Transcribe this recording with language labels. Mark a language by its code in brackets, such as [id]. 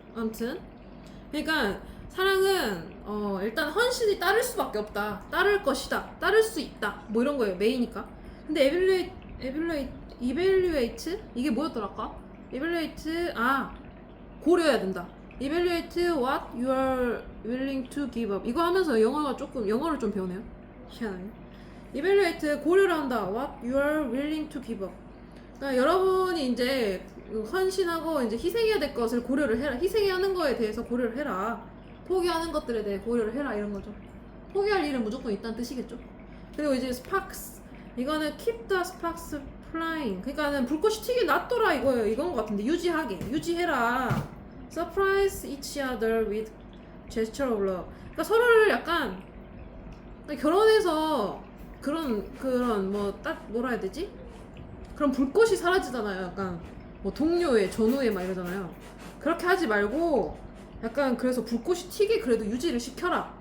[ko] 아무튼 그러니까 사랑은 일단 헌신이 따를 수밖에 없다. 따를 것이다. 따를 수 있다. 뭐 이런 거예요. 메이니까. 근데 evaluate 이게 뭐였더라 아까? evaluate 고려해야 된다. [en] evaluate what you are willing to give up. [ko] 이거 하면서 영어를 좀 배우네요. 희한하게. evaluate 고려를 한다. [en] what you are willing to give up. [ko] 그러니까 여러분이 이제 헌신하고 이제 희생해야 될 것을 고려를 해라. 희생해야 하는 거에 대해서 고려를 해라. 포기하는 것들에 대해 고려를 해라 이런 거죠. 포기할 일은 무조건 있다는 뜻이겠죠. 그리고 이제 [en] sparks [ko] 이거는 [en] keep the sparks flying. [ko] 그러니까는 불꽃이 튀게 놔둬라 이거예요. 이건 것 같은데 유지해라. [en] surprise each other with gesture of love. [ko] 그러니까 서로를 약간 결혼해서 그런 뭐라 해야 되지? 그런 불꽃이 사라지잖아요. 약간 뭐 동료애, 전우애 막 이러잖아요. 그렇게 하지 말고 약간 그래서 불꽃이 튀게 그래도 유지를 시켜라.